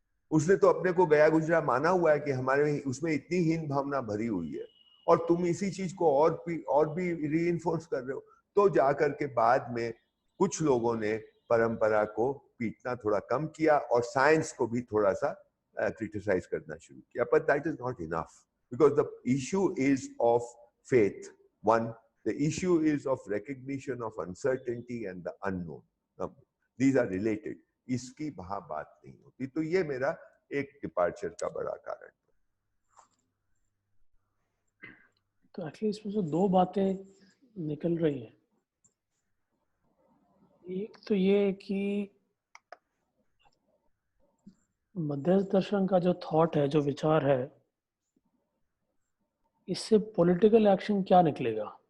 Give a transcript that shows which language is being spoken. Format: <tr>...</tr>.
<hi>उसने तो अपने को गया गुजरा माना हुआ है कि हमारे उसमें इतनी हीन भावना भरी हुई है, और तुम इसी चीज को और भी रीइंफोर्स कर रहे हो। तो जाकर के बाद में कुछ लोगों ने परंपरा को पीटना थोड़ा कम किया और साइंस को भी थोड़ा सा क्रिटिसाइज करना शुरू किया।</hi> <en>But that is not enough, because the issue is of faith. One, the issue is of recognition of uncertainty and the unknown. These are related.</en> <hi>इसकी वहां बात नहीं होती। तो ये मेरा एक डिपार्चर का बड़ा कारण। तो एक्चुअली इसमें से दो बातें निकल रही हैं। एक तो ये कि मध्यस्थ दर्शन का जो थॉट है, जो विचार है, इससे पॉलिटिकल एक्शन क्या निकलेगा?</hi>